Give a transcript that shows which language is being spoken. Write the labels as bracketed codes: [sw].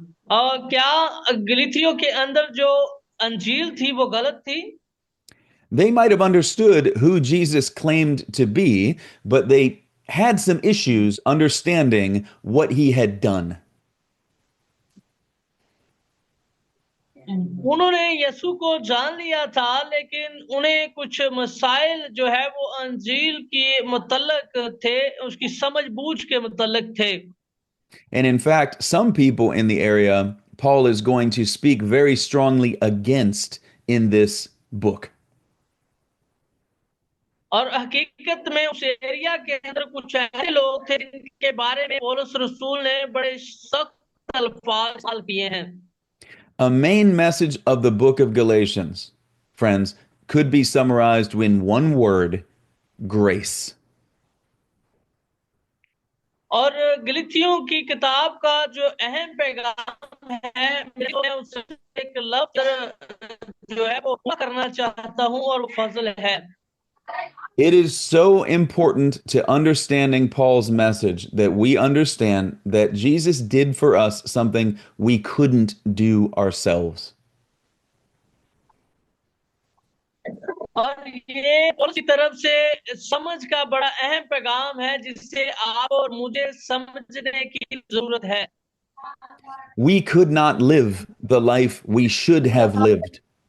[hi] और क्या गलीतियों के अंदर जो अंजील थी वो गलत थी? [en] They might have understood who Jesus claimed to be, but they had some issues understanding what he had done. [hi] उन्होंने यीशु को जान लिया था, लेकिन उन्हें कुछ मसाइल जो है वो अंजील के मुतल्लक थे, उसकी समझ बूझ के मुतल्लक थे। [en] And in fact, some people in the area, Paul is going to speak very strongly against in this book. [hi] और हकीकत में उस एरिया के अंदर कुछ ऐसे लोग थे जिनके बारे में पौलुस रसूल ने बड़े सख्त अल्फाज इस्तेमाल किए हैं। [en] A main message of the book of Galatians, friends, could be summarized in one word: grace. [hi] और गलीतियों की किताब का जो अहम पैगाम है, मैं उससे एक लफ्ज जो है वो पूरा करना चाहता हूँ, और वो फजल है। [en] It is so important to understanding Paul's message that we understand that Jesus did for us something we couldn't do ourselves. [hi] और ये पौलुस की तरफ से समझ का बड़ा अहम पैगाम है, जिससे आप और मुझे समझने की जरूरत है। [en] We could not live the life we should have lived.